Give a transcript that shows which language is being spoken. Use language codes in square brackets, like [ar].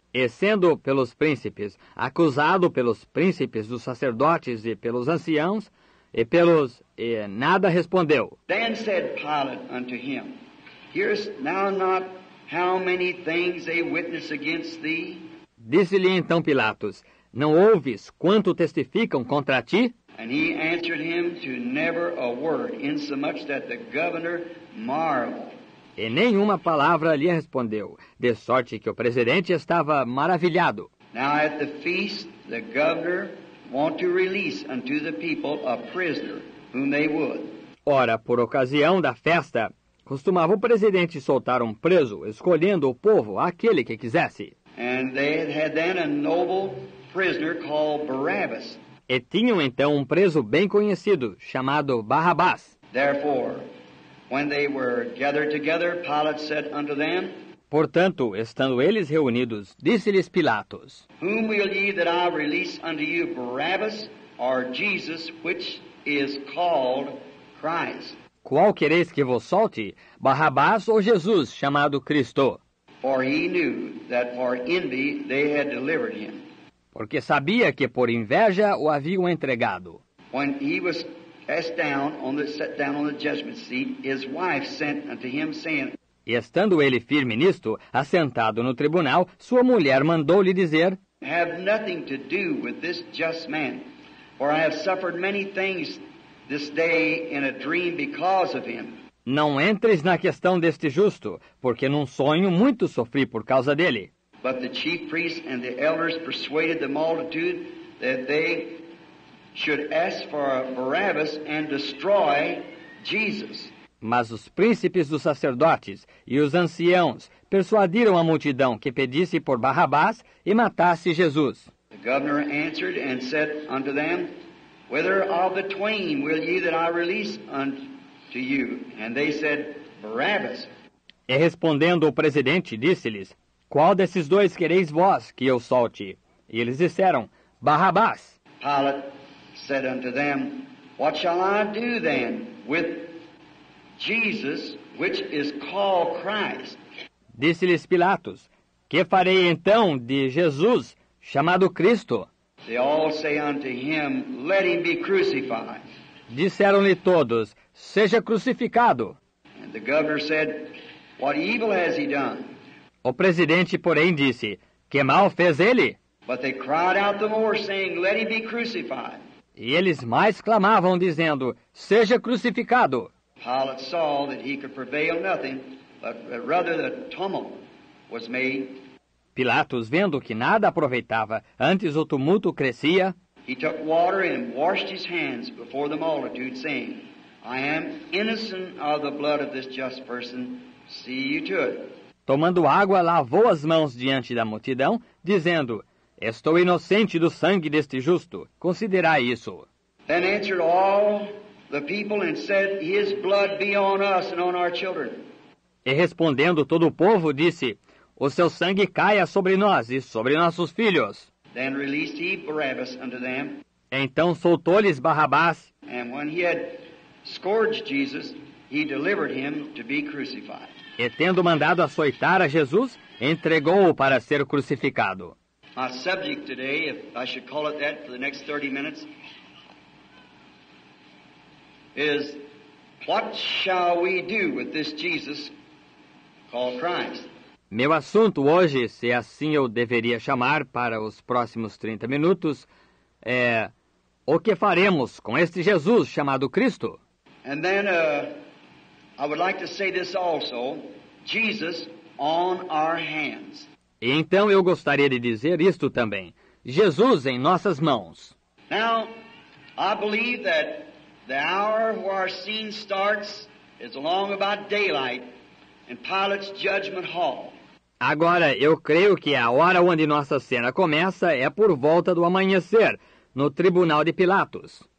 [pt] E sendo pelos príncipes, acusado pelos príncipes dos sacerdotes e pelos anciãos, e nada respondeu. [en] Then said Pilate unto him, Hearest thou not how many things they witness against thee? [pt] Disse-lhe então Pilatos, Não ouves quanto testificam contra ti? [en] And he answered him to never a word, insomuch that the governor marveled. [pt] E nenhuma palavra lhe respondeu, de sorte que o presidente estava maravilhado. [en] Now at the feast, the governor want to release unto the people a prisoner, whom they would. [pt] Ora, por ocasião da festa, costumava o presidente soltar um preso, escolhendo o povo aquele que quisesse. [en] And they had then a noble prisoner called Barabbas. [pt] E tinham então um preso bem conhecido, chamado Barrabás. [en] Therefore, when they were gathered together, Pilate said unto them, [pt] Portanto, estando eles reunidos, disse-lhes Pilatos: [en] Whom will ye that I release unto you, Barabbas, or Jesus, which is called Christ? [pt] Qual quereis que vos solte, Barrabás ou Jesus, chamado Cristo? [en] For he knew that for envy they had delivered him. [pt] Porque sabia que por inveja o haviam entregado. [en] When he was set down on the judgment seat, his wife sent unto him, saying, [pt] E estando ele firme nisto, assentado no tribunal, sua mulher mandou-lhe dizer: [en] Have nothing to do with this just man, for I have suffered many things this day in a dream because of him. [pt] Não entres na questão deste justo, porque num sonho muito sofri por causa dele. [en] But the chief priests and the elders persuaded the multitude that they should ask for Barabbas and destroy Jesus. [pt] Mas os príncipes dos sacerdotes e os anciãos persuadiram a multidão que pedisse por Barrabás e matasse Jesus. [en] The governor answered and said unto them, Whither of the twain will ye that I release unto you? And they said, Barabbas. [pt] E respondendo o presidente, disse-lhes: Qual desses dois quereis vós que eu solte? E eles disseram: Barrabás. [en] Pilate said unto them, What shall I do then with Jesus, which is called Christ? [pt] Disse-lhes Pilatos: Que farei então de Jesus, chamado Cristo? [en] They all say unto him, Let him be crucified. [pt] Disseram-lhe todos: Seja crucificado. [en] And the governor said, What evil has he done? [pt] O presidente, porém, disse: Que mal fez ele? [en] But they cried out the more, saying, Let him be crucified. [pt] E eles mais clamavam, dizendo: Seja crucificado. [en] Pilate saw that he could prevail nothing, but rather the tumult was made. [pt] Pilatos, vendo que nada aproveitava, antes o tumulto crescia, [en] He took water and washed his hands before the multitude, saying, I am innocent of the blood of this just person. See you to it. [pt] tomando água, lavou as mãos diante da multidão, dizendo: Estou inocente do sangue deste justo. Considerai isso. [en] Then answered all the people and said, His blood be on us and on our children. [pt] E respondendo todo o povo, disse: O seu sangue caia sobre nós e sobre nossos filhos. [en] Then released he Barabbas unto them. [pt] Então soltou-lhes Barrabás, [en] And when he had scourged Jesus, he delivered him to be crucified. [pt] e tendo mandado açoitar a Jesus, entregou-o para ser crucificado. [en] My subject today, if I should call it that for the next 30 minutes, is what shall we do with this Jesus called Christ? [pt] Meu assunto hoje, se assim eu deveria chamar para os próximos 30 minutos, é o que faremos com este Jesus chamado Cristo? [en] And then I would like to say this also, Jesus on our hands. [pt] E então eu gostaria de dizer isto também: Jesus em nossas mãos. [en] Now, I believe that the hour where our scene starts is along about daylight in Pilate's judgment hall. [pt] Agora, eu creio que a hora onde nossa cena começa é por volta do amanhecer, no tribunal de Pilatos.